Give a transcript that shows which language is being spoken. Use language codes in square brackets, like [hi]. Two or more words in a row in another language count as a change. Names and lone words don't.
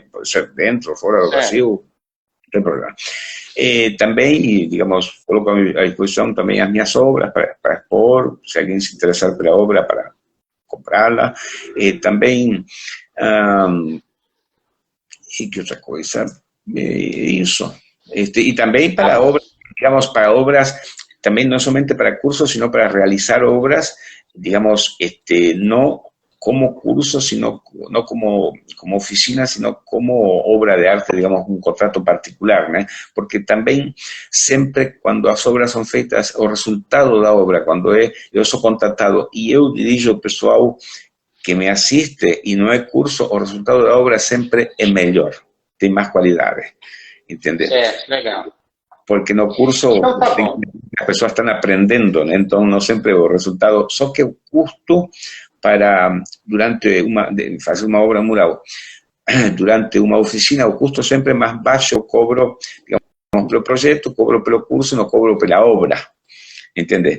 [pt] Pode ser dentro ou fora do Brasil, não tem problema. Também, digamos, coloco à disposição também as minhas obras para expor, se alguém se interessar pela obra, para comprá-la. Também, e que outra coisa? Isso. E também para obras, digamos, para obras, [es] también no solamente para cursos, sino para realizar obras, digamos, no como curso, sino no como oficina, sino como obra de arte, digamos, un contrato particular, ¿no? Porque también siempre cuando las obras son feitas, [pt] o resultado da obra, [es] cuando yo soy contratado y yo dirijo [pt] o pessoal [es] que me asiste y no es curso, [pt] o resultado da obra [es] siempre es mejor, tiene más cualidades, ¿entiendes? [pt] Legal. Porque no curso então, tá as pessoas estão aprendendo, né? Então não sempre o resultado, só que o custo para fazer uma obra mural durante uma oficina, o custo sempre é mais baixo. Eu cobro, digamos, pelo projeto, cobro pelo curso, não cobro pela obra, entende?